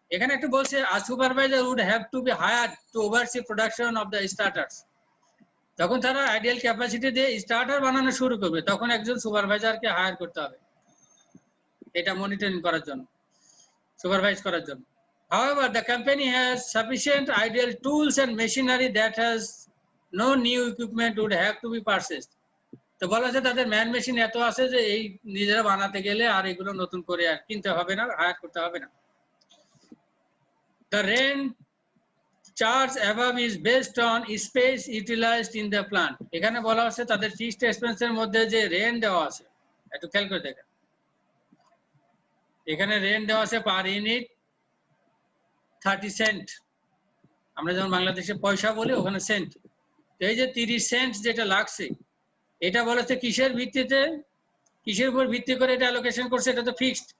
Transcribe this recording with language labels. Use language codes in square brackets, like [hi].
[bn] এখানে একটু বলছে [en] A supervisor would have to be hired to oversee production of the starters. [bn] যখন তারা আইডিয়াল ক্যাপাসিটি দিয়ে স্টার্টার বানানো শুরু করবে তখন একজন সুপারভাইজারকে হায়ার করতে হবে এটা মনিটরিং করার জন্য, সুপারভাইজ করার জন্য। [en] However, the company has sufficient ideal tools and machinery that has no new equipment would have to be purchased. [bn] তো বলা আছে তাদের ম্যান মেশিন এত আছে যে এই নিজেরা বানাতে গেলে আর এগুলো নতুন করে আর কিনতে হবে না, হায়ার করতে হবে না। [en] The rent charge above is based on space utilized in the plant. [bn] এখানে বলা আছে তাদের ফিক্সড এক্সপেন্সের মধ্যে যে রেন্ট দেওয়া আছে, একটু খেয়াল করে দেখেন এখানে রেন্ট দেওয়া আছে পার ইউনিট 30 সেন্ট। আমরা যেমন বাংলাদেশে পয়সা বলি ওখানে সেন্ট। এই যে 30 সেন্ট যেটা লাগছে এটা বলেছে কিসের ভিত্তিতে, কিসের উপর ভিত্তি করে এটা অ্যালোকেশন করছে? এটা তো ফিক্সড।